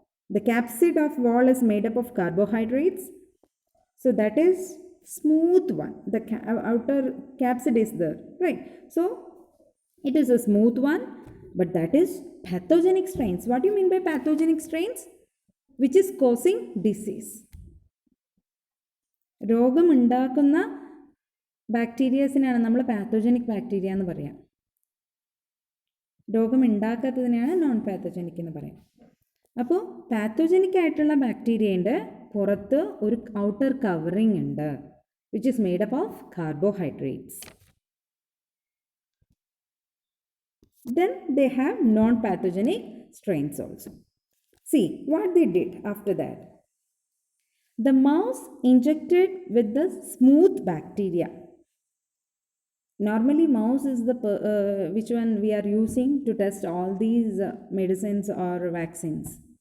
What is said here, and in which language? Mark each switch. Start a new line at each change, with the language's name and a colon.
English: The capsid of wall is made up of carbohydrates. So that is smooth one. The outer capsid is there, right? So it is a smooth one, but that is pathogenic strains. What do you mean by pathogenic strains? Which is causing disease.
Malayalam: രോഗമുണ്ടാക്കുന്ന ബാക്ടീരിയസിനാണ് നമ്മൾ pathogenic bacteria എന്ന് പറയാം. രോഗമുണ്ടാക്കാത്തതിനെയാണ് non pathogenic എന്ന് പറയാം. അപ്പോൾ pathogenic ആയിട്ടുള്ള ബാക്ടീരിയയുടെ പുറത്ത് ഒരു ഔട്ടർ കവറിംഗ് ഉണ്ട്,
English: Which is made up of carbohydrates. Then they have non-pathogenic strains also. See what they did after that. The mouse injected with the smooth bacteria. Normally mouse is the which one we are using to test all these medicines or vaccines.